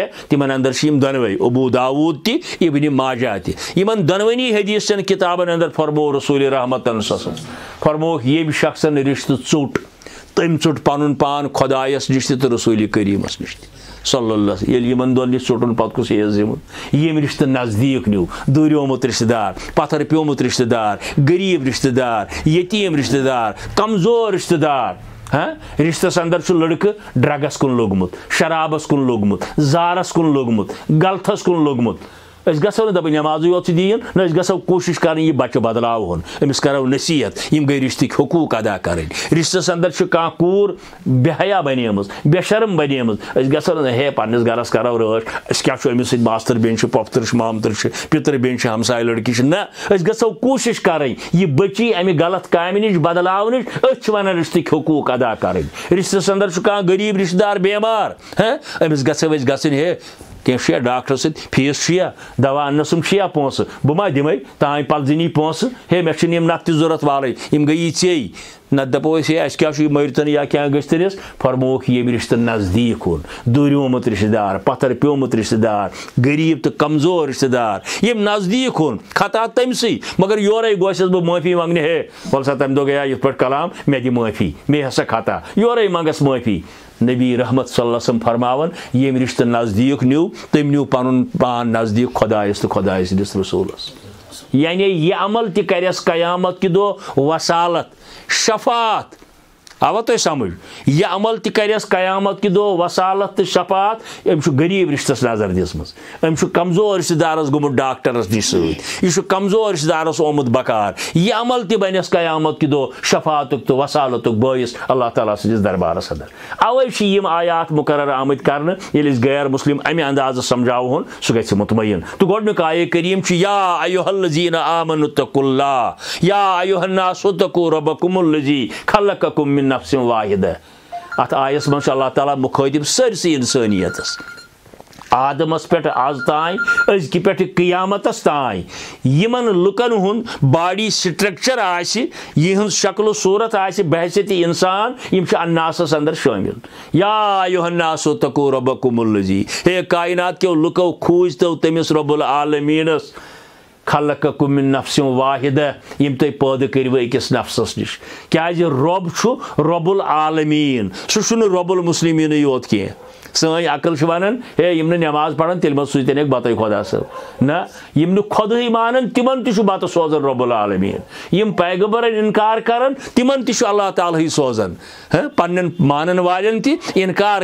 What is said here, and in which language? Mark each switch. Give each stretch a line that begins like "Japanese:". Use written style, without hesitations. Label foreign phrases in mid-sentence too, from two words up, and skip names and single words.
Kashmiri: तिमन अंदर दोनवे अबू दाऊद ति इब्न माजा ति यमन दोनवनी हदीस किताबन अंदर फरमो रसूल रहमतन फरमो ये शख्सन रिश्त चोट तम चुट पन पान खुदायस निश तो रसूल करीमस निश सल्लल्लाहु यमन दोन निश चुटन पत कुस यम रिश्त नजदीक न्यू दूरियोमुत रिश्तेदार पत्थर प्योमुत रिश्तेदार गरीब रिश्तेदार यतीम रिश्तेदार कमजोर रिश्तेदार हाँ रिश्तस अंदर लड़क ड्रगस कुन लोगमुत शराबस कुन लोगमुत जारस कुन लोगमुत गलथस कुन लोगमुत गो दप नमाज योत दीन न गो कोशिश कर बच्चे बदलावन अमिस करो नसीहत यम गई रिश्तिक हकूक अदा कर रिश्तस अंदर कह कूर बेहया बनेम बेशर्म बनेम गो हे पन्निस गरस करो रश क्या अमिस मास्तर बेन पोफ्तर मामतर पितर बेन हमसाय लड़की न गो कोशिश कर यह बची अमि गलत काम नश बदलावन वन रिश्तिक हकूक अदा कर रिश्तस अंदर कह गरीब रिश्तेदार बेमार हाँ अमिस गो हे कह डॉक्टर फीस दवा अनसम पोस बह मा दिमे तान पलजनी पोस हे मे नत जरूरत वाले गई चे न दपो क्या मरतन या क्या गस फरमोक ये रिश्ते नज़दीक हो दूरियोमुत रिश्तेदार पत्थर प्योमुत रिश्तेदार गरीब तो कमजोर रिश्तेदार ये नज़दीक हो खता तमसी मगर योरे गोस बह माफ़ी मंगने हे वल सा तम दो गया इत पे कलाम मे दी माफ़ी मे हसा खता योरे मंगस माफ़ी नबी रहमत
Arabic: صلى الله عليه وسلم
Kashmiri: फरमावन ये रिश्ते नज़दीक न्यू तम न्यू पन पान नज़दीक खुदायस तो खुदाय सदिस रसूलस यानी ये अमल ति करस कयामत कि दो वसालत शफात आवा तो समझ यह अमल ति करस कयामत कि दो वसालत तो शफात अम गरीब रिश्तस नजर दिसमस अम कमजोर रिश्तेदारस गुमुत डॉक्टरस नश सह कमजोर रिश्तेदारस ओमुत बकार यह अमल ति बनस कयामत कि दो शफात तो वसालत बयस अल्लाह ताला सदिस दरबारस अंदर अवै यम आयात मुकर्रर आमत कर गैर मुस्लिम अमे अंदाज समझावन सह गि मुतमयन तो गोडनुक आये करीम
Arabic: يا أيها الذين آمنوا اتقوا الله يا أيها الناس اتقوا ربكم الذي خلقكم من نفس واحدة
Kashmiri: अत आयस मन अल्लाह ताला मुखातिब सरसी इंसानियतस आदमस पे आज तान अजक पे क़यामतस तान यमन लुकन हुन बॉडी स्ट्रक्चर यह शक्ल सूरत बहैसियत इंसान यम अन्नासस अंदर शामिल
Arabic: يا أيها الناس اتقوا ربكم الذي
Kashmiri: हे कायनात के लुको खूज तो तमिस रब्बुल आलमीनस
Arabic: خلقكم من نفس واحدة
Kashmiri: यम तुम पैदा करो अकिस नफ्सस नश क्या रब
Arabic: رب العالمين
Kashmiri: सह
Arabic: رب المسلمين
Kashmiri: योत कह सन अकल वन हे यम नमाज पढ़ान तेल मत सून बत खुदा सब ना यम खुद मान तिमन तु बत सोजन
Arabic: رب العالمين
Kashmiri: यम पैगंबरन इनकार करन तिमन तु अल्लाह ताला ही सोजन पन्न मानन वालन ति इनकार